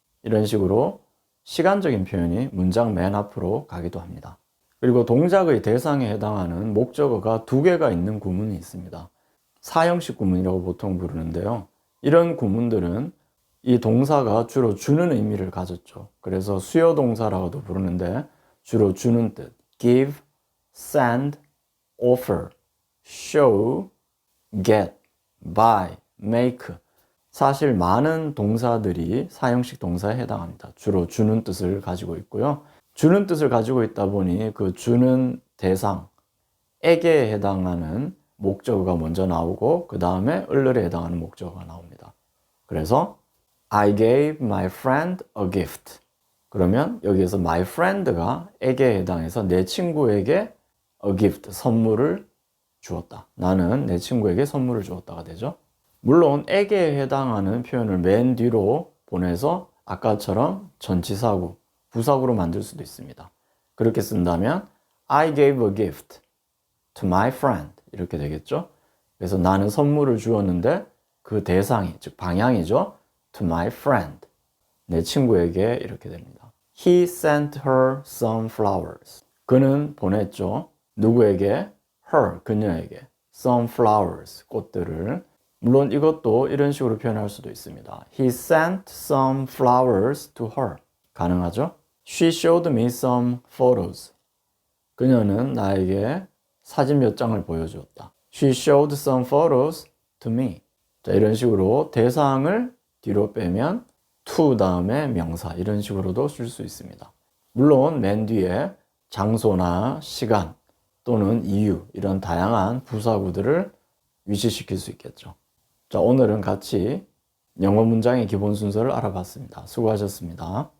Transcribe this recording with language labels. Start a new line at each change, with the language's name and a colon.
Korean: 이런 식으로 시간적인 표현이 문장 맨 앞으로 가기도 합니다. 그리고 동작의 대상에 해당하는 목적어가 2개가 있는 구문이 있습니다. 사형식 구문이라고 보통 부르는데요. 이런 구문들은 이 동사가 주로 주는 의미를 가졌죠. 그래서 수요 동사라고도 부르는데 주로 주는 뜻.
English: give, send, offer, show, get, buy, make.
Korean: 사실 많은 동사들이 사형식 동사에 해당합니다. 주로 주는 뜻을 가지고 있고요. 주는 뜻을 가지고 있다 보니 그 주는 대상에게 해당하는 목적어가 먼저 나오고 그 다음에 을을에 해당하는 목적어가 나옵니다.
English: 그래서 I gave my friend a gift.
Korean: 그러면 여기에서
English: my friend
Korean: 가 에게 해당해서 내 친구에게
English: a gift,
Korean: 선물을 주었다. 나는 내 친구에게 선물을 주었다가 되죠. 물론 에게 해당하는 표현을 맨 뒤로 보내서 아까처럼 전치사구, 부사구로 만들 수도 있습니다. 그렇게 쓴다면
English: I gave a gift to my friend
Korean: 이렇게 되겠죠. 그래서 나는 선물을 주었는데 그 대상이, 즉 방향이죠.
English: to my friend,
Korean: 내 친구에게 이렇게 됩니다.
English: He sent her some flowers.
Korean: 그는 보냈죠. 누구에게? her, 그녀에게.
English: some flowers,
Korean: 꽃들을. 물론 이것도 이런 식으로 표현할 수도 있습니다.
English: He sent some flowers to her.
Korean: 가능하죠?
English: She showed me some photos.
Korean: 그녀는 나에게 사진 몇 장을 보여주었다.
English: She showed some photos to me.
Korean: 자, 이런 식으로 대상을 뒤로 빼면 to 다음에 명사 이런 식으로도 쓸 수 있습니다. 물론 맨 뒤에 장소나 시간 또는 이유 이런 다양한 부사구들을 위치시킬 수 있겠죠. 자, 오늘은 같이 영어 문장의 기본 순서를 알아봤습니다. 수고하셨습니다.